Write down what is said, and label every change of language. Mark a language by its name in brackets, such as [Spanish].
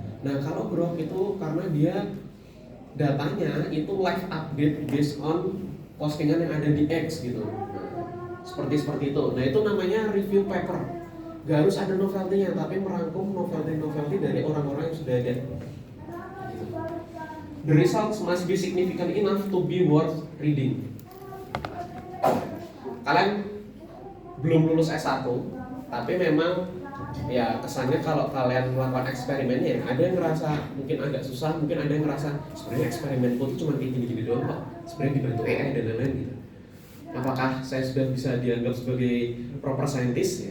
[Indonesian] Nah kalau Grok itu karena dia datanya itu [English] live update based on [Indonesian] postingan yang ada di X gitu. Nah, seperti itu. Nah itu namanya review paper. Gak harus ada novelty-nya, tapi merangkum novelty dari orang-orang yang sudah ada. [English] The results must be significant enough to be worth reading. [Indonesian] Kalian belum lulus S1, tapi memang ya kesannya kalau kalian melakukan eksperimennya ada yang ngerasa mungkin agak susah, mungkin ada yang ngerasa sebenarnya eksperimenku itu cuma kayak gini-gini doang kok, sebenarnya dibantu AI dan lain-lain gitu. Apakah saya sudah bisa dianggap sebagai proper scientist?